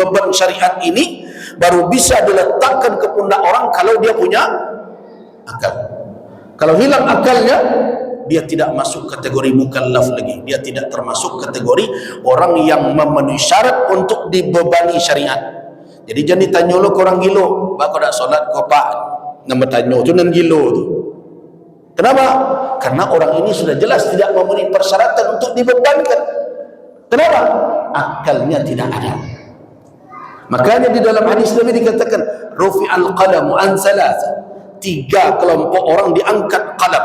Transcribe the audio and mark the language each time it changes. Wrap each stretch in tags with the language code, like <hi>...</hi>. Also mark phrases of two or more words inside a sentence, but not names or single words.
<id>Beban syariat ini baru bisa diletakkan ke pundak orang kalau dia punya akal. Kalau hilang akalnya, dia tidak masuk kategori mukallaf lagi. Dia tidak termasuk kategori orang yang memenuhi syarat untuk dibebani syariat.</id> <min>Jadi jangan ditanya lo ke orang gilo, bak kau dak solat kau pak, nama tanya tu nan gilo tu.</min> <id>Kenapa? Karena orang ini sudah jelas tidak memenuhi persyaratan untuk dibebankan. Kenapa? Akalnya tidak ada. Makanya di dalam hadis Nabi dikatakan</id> <ar>رفع القلم عن ثلاثة.</ar> <id>3 kelompok orang diangkat qalam.</id>